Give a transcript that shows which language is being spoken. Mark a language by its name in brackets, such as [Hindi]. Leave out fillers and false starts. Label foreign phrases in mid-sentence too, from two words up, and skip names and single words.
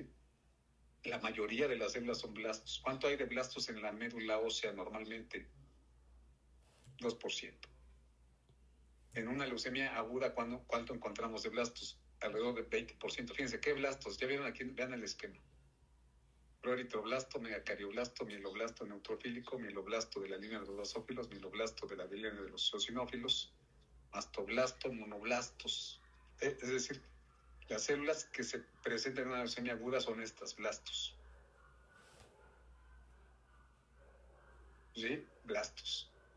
[Spanish] La mayoría de las células son blastos. ¿Cuánto hay de blastos en la médula ósea normalmente? 2%. En una leucemia aguda, ¿cuánto encontramos de blastos? Alrededor del 20%. Fíjense, ¿qué blastos? Ya vieron aquí, vean el esquema. Proeritroblasto, megacardioblasto, mieloblasto neutrofílico, mieloblasto de la línea de los basófilos, mieloblasto de la línea de los eosinófilos, mastoblasto, monoblastos. Es decir, las células que se presentan en una leucemia aguda son estas, blastos. ¿Sí? Blastos.